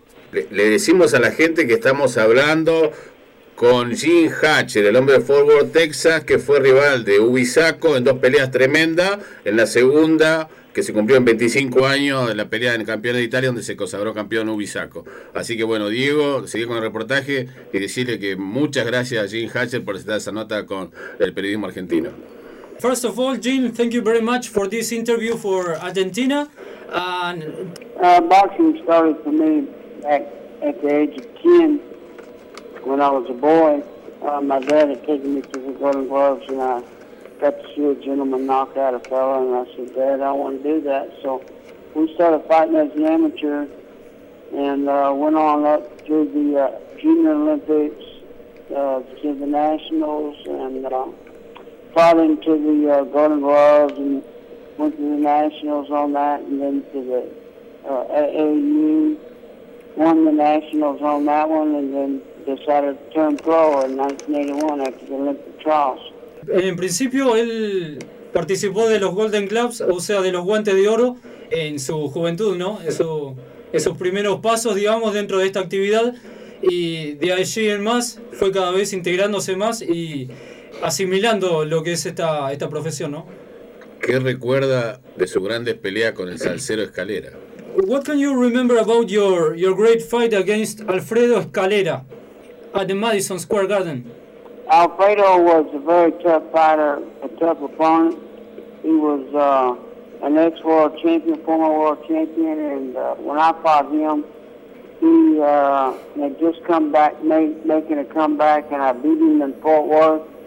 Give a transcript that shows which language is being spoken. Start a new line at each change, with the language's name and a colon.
Spanish: Le decimos a la gente que estamos hablando con Gene Hatcher, el hombre de Fort Worth, Texas, que fue rival de Ubisaco en dos peleas tremendas. En la segunda, que se cumplió en 25 años de la pelea en el campeón de Italia, donde se consagró campeón Ubisaco. Así que bueno, Diego, seguir con el reportaje y decirle que muchas gracias a Gene Hatcher por estar esa nota con el periodismo argentino.
English: First of all, Gene, thank you very much for this interview for Argentina. And boxing started for me back at the age of 10 when I was a boy. My dad had taken me to the Golden Gloves, and I got to see a gentleman knock out a fella, and I said, Dad, I want to do that. So we started fighting as an amateur and went on up to the Junior Olympics, to the Nationals, and fought into the Golden Gloves and went to the Nationals on that, and then to the AAU, won the Nationals on that one, and then decided to turn pro in 1981 after the Olympic trials.
Spanish: En principio, él participó de los Golden Gloves, o sea, de los guantes de oro, en su juventud, ¿no? En sus primeros pasos, digamos, dentro de esta actividad, y de allí en más, fue cada vez integrándose más y asimilando lo que es esta profesión, ¿no? ¿Qué recuerda de su grande pelea con el salsero Escalera?
English: What can you remember about your great fight against Alfredo Escalera at the Madison Square Garden? Alfredo was a very tough fighter, a tough opponent. He was an ex-world champion, former world champion, and when I fought him, he had just come back, making a comeback, and I beat him in Fort Worth.